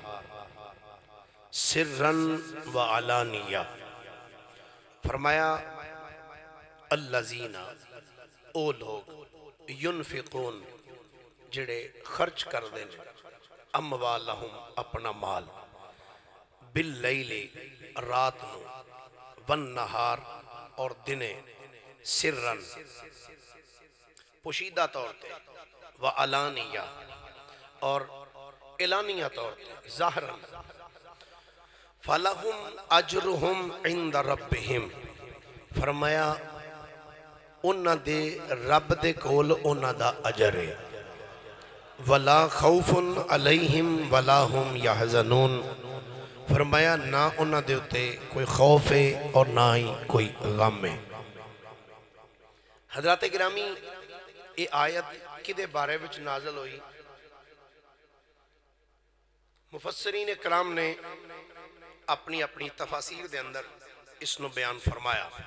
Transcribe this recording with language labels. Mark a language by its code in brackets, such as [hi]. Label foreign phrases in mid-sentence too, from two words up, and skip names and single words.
[ar] سرا وعلانیہ، [pa] فرمایا الذین او لوگ ینفقون جڑے خرچ کر دیں اموالہم اپنا مال باللیل رات نو والنہار اور دنے سرن پوشیدہ طور تے وعلانیہ اور اعلانیہ طور تے ظاہرا [ar] فَلَهُمْ أَجْرُهُمْ عِنْدَ رَبِّهِمْ، [pa] فرمایا انہاں دے رب دے کول انہاں دا اجر ہے، [ar] وَلَا خَوْفٌ عَلَيْهِمْ وَلَا هُمْ يَحْزَنُونَ، [pa] فرمایا نہ انہاں دے اتے کوئی خوف ہے اور نہ ہی کوئی غم ہے۔ حضرات گرامی، یہ آیت کدے بارے وچ نازل ہوئی؟ مفسرین کرام نے اپنی اپنی تفاسیر دے اندر اس نو بیان فرمایا۔